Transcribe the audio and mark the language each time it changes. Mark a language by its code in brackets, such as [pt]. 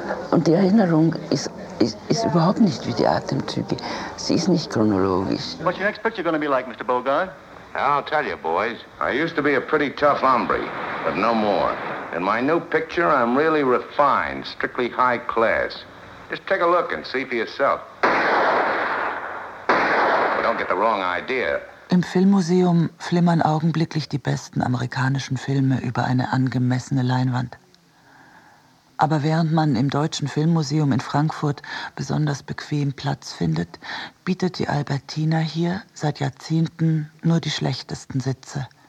[de] Und die Erinnerung ist überhaupt nicht wie die Atemzüge. Sie ist nicht chronologisch. [en] What's your next picture going to be like, Mr. Bogart? I'll tell you, boys. I used to be a pretty tough hombre, but no more. In my new picture, I'm really refined, strictly high class. Just take a look and see for yourself. But don't get the wrong idea. [de] Im Filmmuseum flimmern augenblicklich die besten amerikanischen Filme über eine angemessene Leinwand. Aber während man im Deutschen Filmmuseum in Frankfurt besonders bequem Platz findet, bietet die Albertina hier seit Jahrzehnten nur die schlechtesten Sitze.